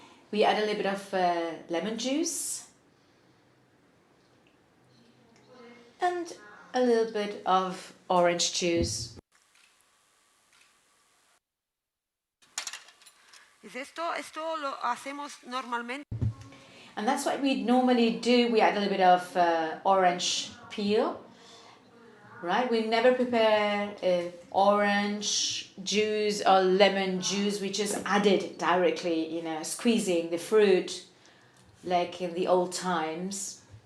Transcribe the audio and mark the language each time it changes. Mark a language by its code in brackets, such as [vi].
[en] We add a little bit of lemon juice and a little bit of orange juice. [es] Esto lo hacemos normalmente. [en] And that's what we normally do. We add a little bit of orange peel, right? We never prepare orange juice or lemon juice. We just add it directly, you know, squeezing the fruit like in the old times.